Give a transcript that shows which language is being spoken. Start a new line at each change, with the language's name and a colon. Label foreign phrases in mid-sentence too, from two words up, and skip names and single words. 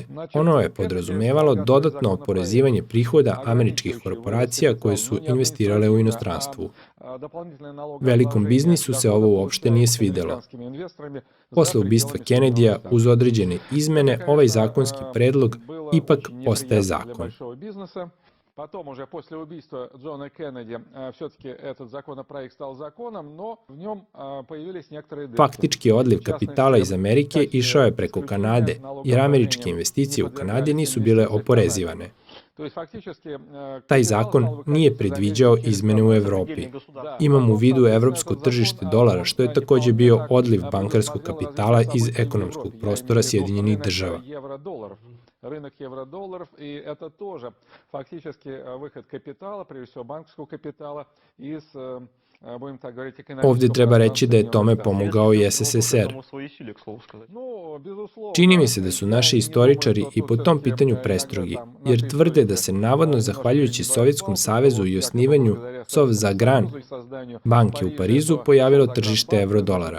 Serbian: Ono je podrazumevalo dodatno oporezivanje prihoda američkih korporacija koje su investirale u inostranstvu. Velikom biznisu se ovo uopšte nije svidelo. Posle ubistva Kennedyja, uz određene izmene, ovaj zakonski predlog ipak postaje zakon.
Russian: Потом уже после убийства Джона Кеннеди все-таки этот законопроект стал законом, но в нем появились некоторые...
Serbian: Faktički odliv kapitala iz Amerike išao je preko Kanade, jer američke investicije u Kanadi nisu bile oporezivane. Taj zakon nije predviđao izmene u Evropi. Imam u vidu evropsko tržište dolara, što je takođe bio odliv bankarskog kapitala iz ekonomskog prostora Sjedinjenih država.
Russian: Рынок евро-долларов, и это тоже фактически выход капитала, прежде всего банковского капитала, из, будем так говорить, экономического...
Serbian: Ovde treba reći da je tome pomogao i SSSR. Čini mi se da su naši istoričari i po tom pitanju prestrogi, jer tvrde da se navodno zahvaljujući Sovjetskom savezu i osnivanju Sovzagran banke u Parizu pojavilo tržište evrodolara.